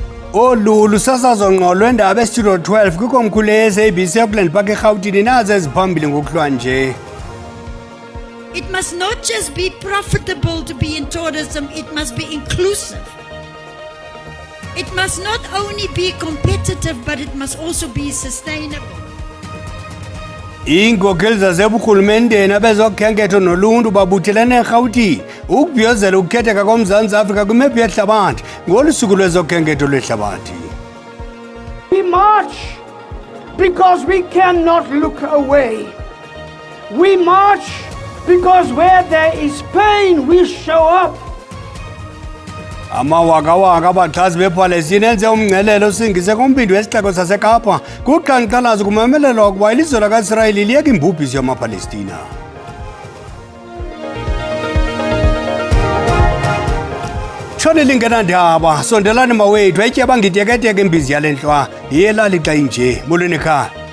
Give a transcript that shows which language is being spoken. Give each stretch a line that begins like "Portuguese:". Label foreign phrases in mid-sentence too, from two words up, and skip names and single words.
Xhosa: Olu sasazo ngqo lwendaba estudio 12 kwikomkhulu le-SABC eAukland Park eRhawutini nazo eziphambili ngokuhlwa nje.
English: It must not just be profitable to be in tourism, it must be inclusive. It must not only be competitive, but it must also be sustainable.
Xhosa: Iinkokheli zaseburhulumenteni abezokhenketho noluntu babuthelene eRhawutini ukubhiyozela ukukhetheka koMzantsi Afrika kwimephu yehlabathi ngolu suku lwezokhenketho lwehlabathi.
English: We march because we cannot look away. We march because where there is pain we show up.
Xhosa: Amawakawaka abaxhasi bePalestina enze umngcelelo osingise kumbindi wesixeko saseKapa kuqhankqalazo kumemelelwa ukuba ilizwe lakaIsrayeli liyeka imbubhiso yamaPalestina. Tshone lingenandaba sondelani mawethu etyeba ngiteketeke imbizi yale ntlwa yelali xa inje molweni ekhaya.